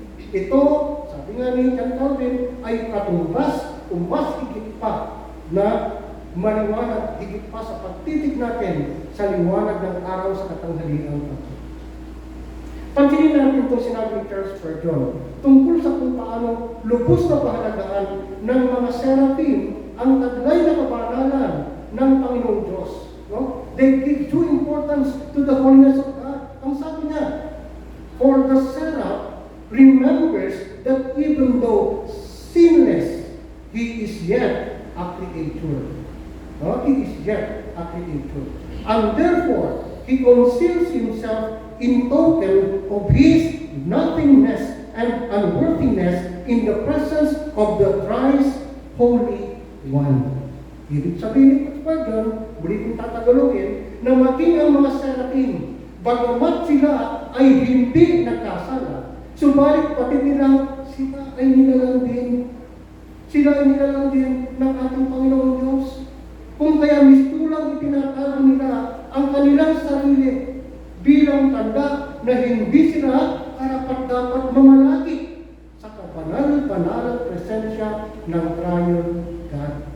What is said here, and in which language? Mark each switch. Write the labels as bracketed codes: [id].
[tl] Ito, sabi nga ni John Calvin, ay katumbas o mas higit pa na maliwanag, higit pa sa pagtitig natin sa liwanag ng araw sa katanghalian. Pansinin natin itong sinabi ni Charles Spurgeon tungkol sa kung paano lubos na pahalagaan ng mga seraphim ang taglay na kabanalan ng Panginoong Diyos. No? [en] They give due importance to the holiness of God. [tl] Ang sabi niya, [en] for the seraph remembers that even though sinless, he is yet a creature. No? He is yet a creature. And therefore, he conceals himself in token of his nothingness and unworthiness in the presence of the thrice Holy One. [tl] Ibig sabihin ni Spurgeon, muli kong tatagalogin, na maging ang mga seraphim, bagamat sila ay hindi nagkasala, subalit pati nilang sila ay nilalang din. Sila ay nilalang din ng ating Panginoon Diyos. Kung kaya mistulang itinatago nila ang kanilang sarili bilang tanda na hindi sila karapat-dapat mamalagi sa kabanal-banalang presensya ng triune God.